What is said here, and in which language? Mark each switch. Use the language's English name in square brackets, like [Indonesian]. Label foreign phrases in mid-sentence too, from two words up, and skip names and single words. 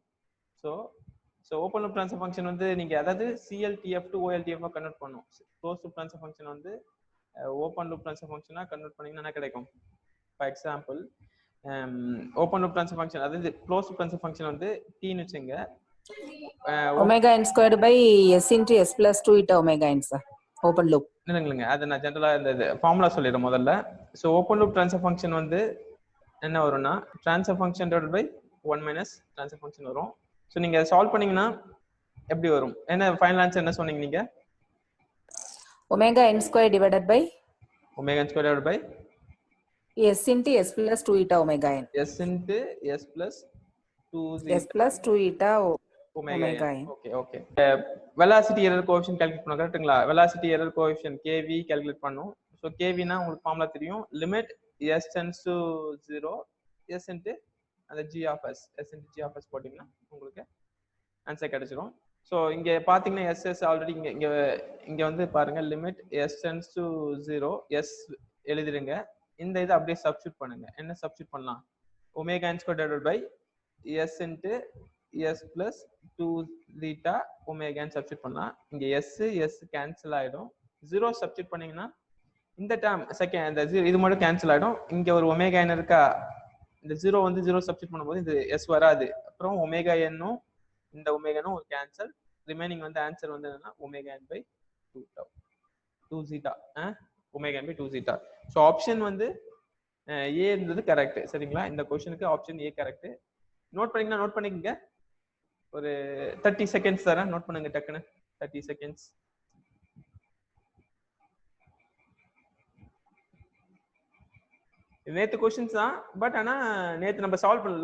[English] so open loop transfer function [Tamil] வந்து நீங்க அதாவது [English] CLTF to OLTF convert [Tamil] பண்ணனும். [English] close loop transfer function [Tamil] வந்து [English] open loop transfer functionஆ convert [Tamil] பண்ணீங்கன்னா என்ன கிடைக்கும்? [English] for example, open loop transfer function [Tamil] அதாவது [English] close loop transfer function [Tamil] வந்து t ன்னு வெச்சுங்க. [English] omega n squared by s into s plus 2 eta omega n சார். open loop [Tamil] இல்லைங்க, அது நான் ஜெனரலா இந்த ஃபார்முலா சொல்லிடுறேன் முதல்ல. [English] so open loop transfer function [Tamil] வந்து என்ன வரும்னா, [English] transfer function divided by 1 minus transfer function [Tamil] வரும். ஸோ நீங்க சால்வ் பண்ணீங்கன்னா எப்படி வரும்? என்ன [English] final answer [Tamil] என்ன சொன்னீங்க நீங்க? [English] omega n squared divided by omega n squared divided by s into s plus 2 eta omega n. s into s plus 2 eta omega n. ஓகே. velocity error coefficient calculate [Tamil] பண்ணனும். கரெக்ட்டுங்களா? [English] velocity error coefficient kv calculate [Tamil] பண்ணனும். சோ kv னா உங்களுக்கு ஃபார்முலா தெரியும். [English] limit s tends to 0 s into [Tamil] அந்த [English] g of s into g of s [Tamil] போட்டீங்கன்னா உங்களுக்கு ஆன்சர் கிடைச்சிரும். சோ இங்க பாத்தீங்கன்னா s ஆல்ரெடி இங்க வந்து பாருங்க, [English] limit s tends to 0 s [Tamil] எழுதிடுங்க. இந்த இதை அப்படியே சப்ஸ்டிட்யூட் பண்ணுங்க. என்ன சப்ஸ்டிட்யூட் பண்ணலாம்? [English] omega n squared divided by s into s plus 2 theta omega n [Tamil] சப்ஸ்டிட்யூட் பண்ணலாம். இங்க s கேன்சல் ஆயிடும். 0 சப்ஸ்டிட்யூட் பண்ணீங்கன்னா இந்த [English] term second [Tamil] இந்த இது மட்டும் கேன்சல் ஆயிடும். இங்க ஒரு ஒமேகா n இருக்கா, இந்த 0 வந்து 0 சப்ஸ்டிட்யூட் பண்ணும்போது இந்த s வராது. அப்புறம் ஒமேகா n-ம் இந்த ஒமேகா n-ம் ஒரு கேன்சல். ரிமைனிங் வந்து ஆன்சர் வந்து என்னன்னா [English] omega n by 2 zeta omega n by 2 zeta. so option [Tamil] வந்து A இருந்தது கரெக்ட். சரிங்களா? இந்த क्वेश्चनக்கு [English] option A correct. [Tamil] நோட் பண்ணீங்கன்னா நோட் பண்ணிக்கங்க. ஒரு 30 செகண்ட்ஸ் தரேன், நோட் பண்ணுங்க டக்குன்னு. 30 செகண்ட்ஸ். நேத்து क्वेश्चंस தான், பட் ஆனா நேத்து நம்ம சால்வ் பண்ணல.